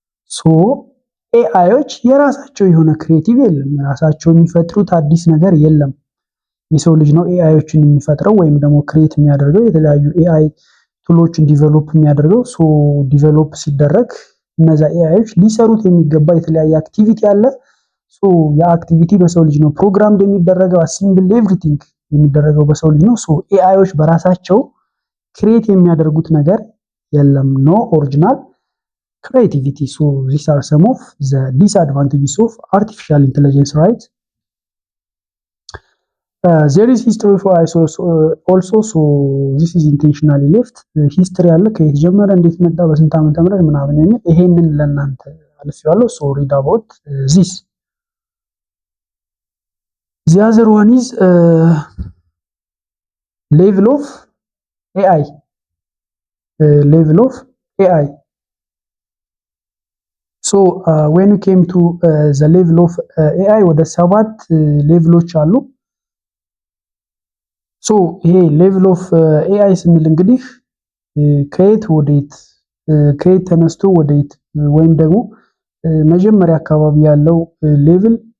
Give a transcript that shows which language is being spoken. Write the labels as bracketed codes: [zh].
[am] ሶ ኤአይዎች የራሳቸው የሆነ ክሬቲቭ የለም፣ የራሳቸው የሚፈጥሩት አዲስ ነገር የለም። የሰው ልጅ ነው ኤአይዎችን የሚፈጥረው ወይም ደግሞ ክሬት የሚያደርገው የተለያዩ ኤአይ ቱሎችን ዲቨሎፕ የሚያደርገው። ሶ ዲቨሎፕ ሲደረግ እነዛ ኤአይዎች ሊሰሩት የሚገባ የተለያየ አክቲቪቲ አለ። ሶ ያ አክቲቪቲ በሰው ልጅ ነው ፕሮግራምድ የሚደረገው፣ አሲምብል ኤቭሪቲንግ የሚደረገው በሰው ልጅ ነው። ሶ ኤአይዎች በራሳቸው ክሬት የሚያደርጉት ነገር የለም። [en] ኖ ኦሪጂናል creativity. So these are some of the disadvantages of artificial intelligence, right? There is history for also, so this is intentionally left. [am] History አለ ከየት ጀመረ እንዴት መጣ በስንት ዓመተ ምህረት ምናምን የሚል ይሄንን ለእናንተ አልፌዋለሁ። [en] so read about this. The other one is level of AI. Level of AI. So when we came to the level of AI [am] ወደ 7 ሌቭሎች አሉ። ሶ ይሄ ሌቭል ኦፍ ኤአይ ስንል እንግዲህ ከየት ወዴት ከየት ተነስቶ ወዴት ወይም ደግሞ መጀመሪያ አካባቢ ያለው ሌቭል